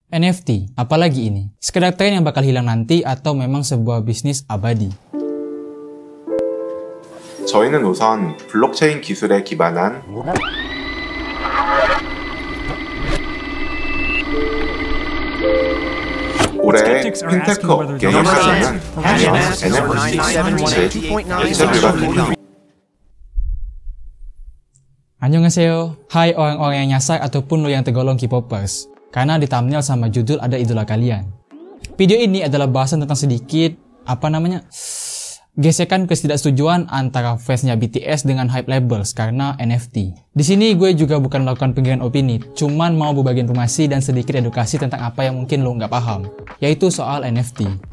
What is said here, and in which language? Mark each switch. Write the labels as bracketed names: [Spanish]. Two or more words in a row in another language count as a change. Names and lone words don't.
[Indonesian] NFT, apalagi ini? Sekedar tren yang bakal hilang nanti atau memang sebuah bisnis abadi? [Korean] 저희는 우선 블록체인 기술에 기반한 올해 핀테크 업계의 시장은 NFT, 즉 액세스가 [Indonesian] Annyeonghaseyo, hai orang-orang yang nyasar ataupun lo yang tergolong K-popers. Karena di thumbnail sama judul ada idola kalian. Video ini adalah bahasan tentang sedikit, gesekan ketidaksetujuan antara fansnya BTS dengan [English] hype labels [Indonesian] karena NFT. Di sini gue juga bukan melakukan penggiringan opini, cuman mau berbagi informasi dan sedikit edukasi tentang apa yang mungkin lo nggak paham, yaitu soal NFT.